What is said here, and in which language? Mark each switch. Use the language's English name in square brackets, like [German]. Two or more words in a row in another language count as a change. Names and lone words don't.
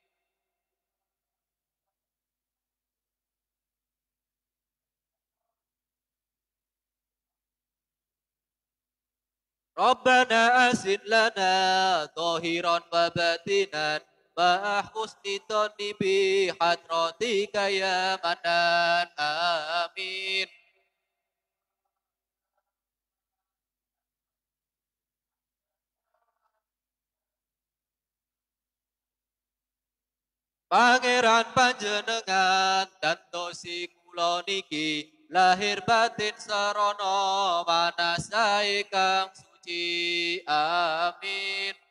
[Arabic] ربنا أسن لنا ظاهرا وباطنا مع حسن الظن بحضرتك يا منان آمين [Javanese] Pangeran panjenengan gantosi kula niki lahir batin sarana manasai kang suci amin